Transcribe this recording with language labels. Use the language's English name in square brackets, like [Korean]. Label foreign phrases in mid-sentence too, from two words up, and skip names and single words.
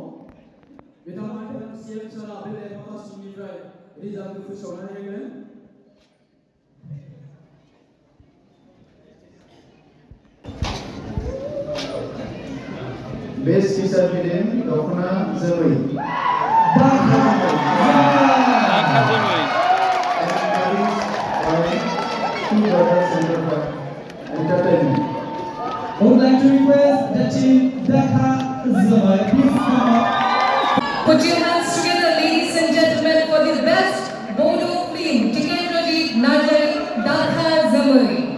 [Bodo] बिथांमोना CM सारा बे लेफाफा सिंनिफ्राय रिजाल्टखौ फोसावनानै होगोन। [English] best teacher film दखना जोमै। I would like to request the team Dakha Zamai. Please come up. Put your hands together, ladies and gentlemen, for the best Bodo film, Tikendra Najari Dakha Zamai.